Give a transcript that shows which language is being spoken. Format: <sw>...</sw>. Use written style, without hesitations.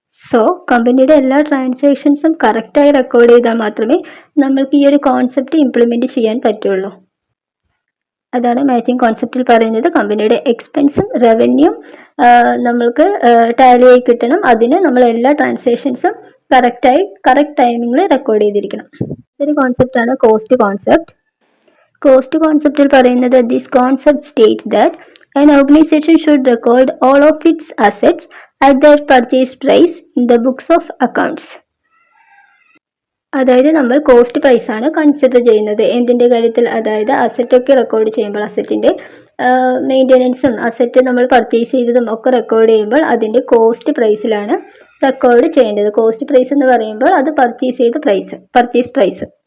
<ml>So കമ്പനിയുടെ എല്ലാ ട്രാൻസാക്ഷൻസും കറക്റ്റായി റെക്കോർഡ് ചെയ്താൽ മാത്രമേ നമ്മൾക്ക് ഈ ഒരു കോൺസെപ്റ്റ് ഇംപ്ലിമെൻറ്റ് ചെയ്യാൻ പറ്റുള്ളൂ. അതാണ് മാച്ചിങ് കോൺസെപ്റ്റിൽ പറയുന്നത്. കമ്പനിയുടെ എക്സ്പെൻസും റവന്യൂം നമ്മൾക്ക് ടാലി ആയി കിട്ടണം. അതിന് നമ്മൾ എല്ലാ ട്രാൻസാക്ഷൻസും കറക്റ്റ് ടൈമിങ്ങിൽ റെക്കോർഡ് ചെയ്തിരിക്കണം. ഒരു കോൺസെപ്റ്റാണ് കോസ്റ്റ് കോൺസെപ്റ്റ്. കോസ്റ്റ് കോൺസെപ്റ്റിൽ പറയുന്നത്</ml> <en>This concept states that an organization should record all of its assets at their purchase price in the books of accounts.</en> <ml>അതായത് നമ്മൾ കോസ്റ്റ് പ്രൈസ് ആണ് കൺസിഡർ ചെയ്യുന്നത് എന്തിൻ്റെ കാര്യത്തിൽ, അതായത് അസറ്റൊക്കെ റെക്കോർഡ് ചെയ്യുമ്പോൾ അസറ്റിൻ്റെ മെയിൻ്റെനൻസും അസറ്റ് നമ്മൾ പർച്ചേസ് ചെയ്തതും ഒക്കെ റെക്കോർഡ് ചെയ്യുമ്പോൾ അതിൻ്റെ കോസ്റ്റ് പ്രൈസിലാണ് റെക്കോർഡ് ചെയ്യേണ്ടത്. കോസ്റ്റ് പ്രൈസ് എന്ന് പറയുമ്പോൾ അത് പർച്ചേസ് പ്രൈസ്.</ml>